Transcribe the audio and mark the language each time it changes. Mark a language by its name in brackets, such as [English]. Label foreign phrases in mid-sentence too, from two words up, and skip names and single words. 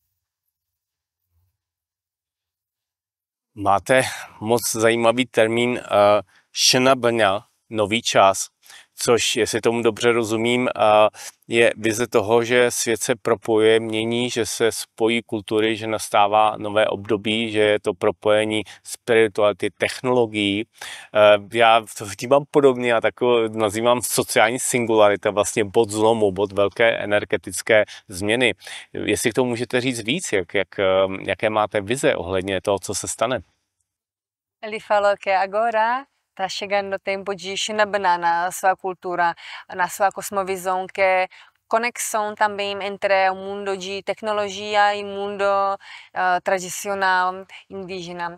[Czech] Máte moc zajímavý termín Šenabrna, nový čas, což, jestli tomu dobře rozumím, je vize toho, že svět se propojuje, mění, že se spojí kultury, že nastává nové období, že je to propojení spirituality, technologií. Já to vnímám podobně a takovou nazývám sociální singularita, vlastně bod zlomu, bod velké energetické změny. Jestli k tomu můžete říct víc, jaké máte vize ohledně toho, co se stane? [Portuguese] Ele falou que agora está chegando o tempo de Xinabana na sua cultura, na sua cosmovisão, que é conexão também entre o mundo de tecnologia e o mundo tradicional indígena.